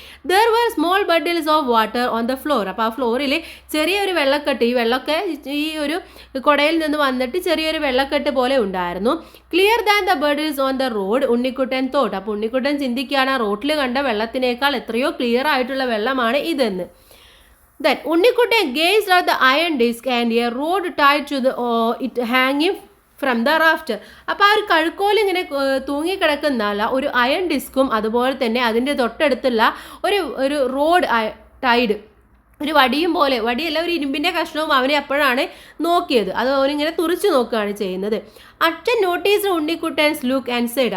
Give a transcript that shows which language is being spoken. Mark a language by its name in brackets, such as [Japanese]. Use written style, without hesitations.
[English] There were small puddles of water on the floor. [Malayalam] അപ്പോൾ ആ ഫ്ലോറിൽ ചെറിയൊരു വെള്ളക്കെട്ട്, ഈ വെള്ളമൊക്കെ ഈ ഒരു കുടയിൽ നിന്ന് വന്നിട്ട് ചെറിയൊരു വെള്ളക്കെട്ട് പോലെ ഉണ്ടായിരുന്നു. [English] Clear than the puddles on the road Unnikkuttan thought. [Malayalam] അപ്പോൾ ഉണ്ണിക്കുട്ടൻ ചിന്തിക്കുകയാണ്, റോഡിൽ കണ്ട വെള്ളത്തിനേക്കാൾ എത്രയോ ക്ലിയർ ആയിട്ടുള്ള വെള്ളമാണ് ഇതെന്ന്. [English] Then Unnikkuttan gazed at the iron disc and a rod tied to it hanging from the rafter. [Malayalam] അപ്പോൾ ആ ഒരു കഴുക്കോൽ ഇങ്ങനെ തൂങ്ങിക്കിടക്കുന്നല്ല ഒരു അയൺ ഡിസ്കും അതുപോലെ തന്നെ അതിൻ്റെ തൊട്ടടുത്തുള്ള ഒരു റോഡ് ടൈഡ്, ഒരു വടിയും പോലെ, വടിയല്ല ഒരു ഇരുമ്പിൻ്റെ കഷ്ണവും അവനെ അപ്പോഴാണ് നോക്കിയത്. അത് അവനിങ്ങനെ തുറിച്ച് നോക്കുകയാണ് ചെയ്യുന്നത്. [English] അച്ഛൻ notice Unnikkuttan's look and sighed.